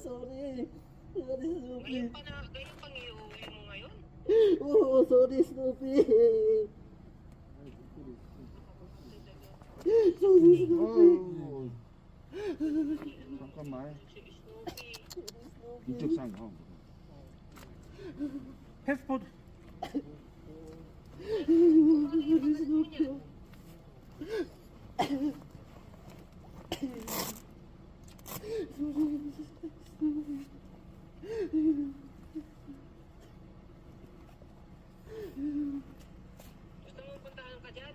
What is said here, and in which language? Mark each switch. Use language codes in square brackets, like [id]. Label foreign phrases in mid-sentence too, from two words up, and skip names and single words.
[en] Sorry. Sorry, Snoopy. [tl] Ganyan pang iuwi mo ngayon? [en] Oo, sorry, Snoopy. Sorry, Snoopy. [ko] Oh. 잠깐만. [tl] Si Snoopy. [ko] 이쪽 상. 패스포드. [en] Sorry, Snoopy. [tl] Gusto mo puntahan ka dyan?